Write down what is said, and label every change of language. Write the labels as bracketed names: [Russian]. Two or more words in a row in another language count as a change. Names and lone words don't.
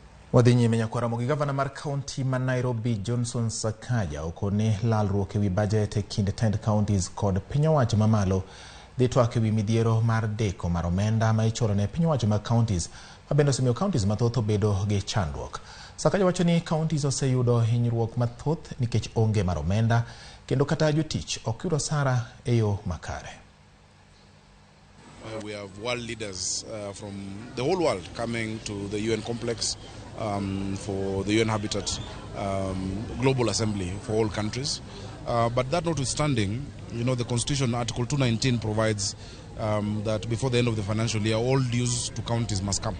[Luo (Kenya and Tanzania)] Wadhi nyime nyaka Ramogi. Gavana mar kaunti ma Nairobi Johnson Sakaja okone lalruok ewi budget e kind tend counties kod piny owacho mamalo dhi twak ewi midhiero mar deko mar omenda ma ichoro ne piny owacho mag counties ma bende osemiyo counties mathoth obedo gi chandruok. Sakaja wacho ni counties oseyudo hinyruok mathoth nikech onge mar omenda kendo kata jotich ok yudo osara e yo makare. [English] We have world leaders from the whole world coming to the UN complex for the UN Habitat Global Assembly for all countries. But that notwithstanding, you know, the Constitution, Article 219 provides that before the end of the financial year, all dues to counties must come.